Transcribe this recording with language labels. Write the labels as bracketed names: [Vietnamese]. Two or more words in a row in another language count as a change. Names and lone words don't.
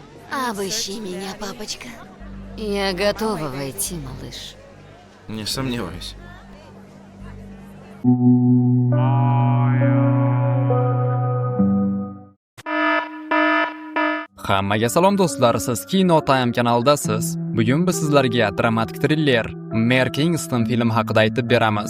[Russian] Обыщи меня, папочка. Я готова войти, малыш. Не сомневаюсь. [Uzbek] Hammaga salom do'stlar, siz Kino Time kanalidasiz. Bugun biz sizlarga dramatik thriller Mare Kingston filmi haqida aytib beramiz.